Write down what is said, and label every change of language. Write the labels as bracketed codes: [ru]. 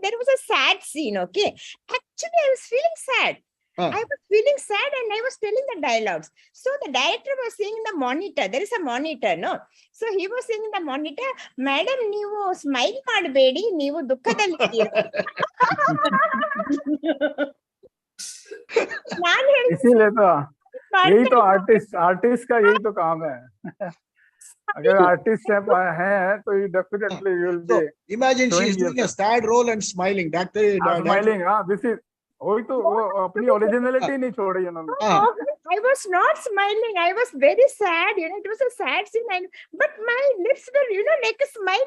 [en] There was a sad scene, okay? Actually, I was feeling sad. I was feeling sad and I was telling the dialogues. So the director was saying in the monitor, there is a monitor, no? So he was saying in the monitor, Madam, [kn] ನೀವು smile ಮಾಡಬೇಡಿ, ನೀವು ದುಃಖದಲ್ಲಿದ್ದೀರಾ. [hi] इसीलिए तो यही तो artist का यही तो काम है. अगर आर्टिस्ट है तो [en] you definitely will be. Imagine she is doing a sad role and smiling. That smiling. This is [hi] वही तो वो अपनी ओरिजिनलिटी नहीं छोड़ी उन्होंने. [en] I was not smiling. I was very sad. It was a sad scene. But my lips were, like a smile.